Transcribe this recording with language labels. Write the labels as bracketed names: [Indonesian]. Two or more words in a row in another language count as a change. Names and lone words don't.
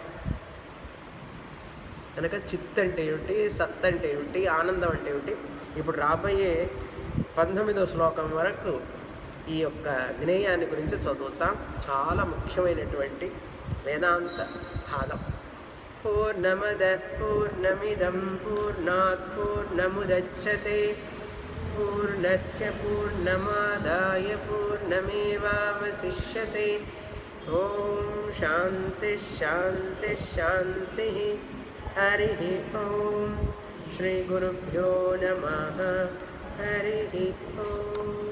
[Telugu] కనుక చిత్ అంటే ఏమిటి, సత్ అంటే ఏమిటి, ఆనందం అంటే ఏమిటి, ఇప్పుడు రాబోయే 19వ శ్లోకం వరకు ఈ యొక్క జ్ఞేయాన్ని గురించి చదువుతాం. చాలా ముఖ్యమైనటువంటి వేదాంత భాగం. [Sanskrit] పూర్ణమద పూర్ణమిదం పూర్ణాత్ పూర్ణముదచ్యతే పూర్ణస్య పూర్ణమాదాయ పూర్ణమేవావశిష్యతే. ఓం శాంతి శాంతి శాంతి. హరి ఓం. శ్రీ గురుభ్యో నమః. హరి ఓం.